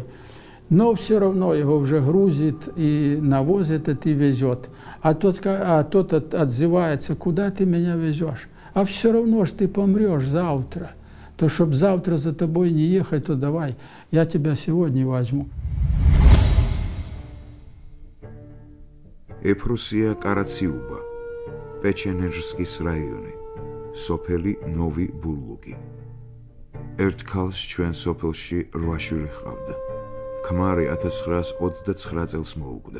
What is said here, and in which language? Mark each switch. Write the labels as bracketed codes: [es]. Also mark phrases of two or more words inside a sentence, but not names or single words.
[ru] Но все равно его уже грузит и навозит и везет. А тот отзывается: куда ты меня везешь? А все равно же ты помрешь завтра. То, чтобы завтра за тобой не ехать, то давай, я тебя сегодня возьму. [ka] ეფროსია კარაციუბა, პეჩენეჟსკის რაიონი, სოფელი ნოვი ბურლუგი. ერთ ქალს ჩვენ სოფელში 8 შვილი ჰყავდა. ქმარი 1929 წელს მოუკვდა.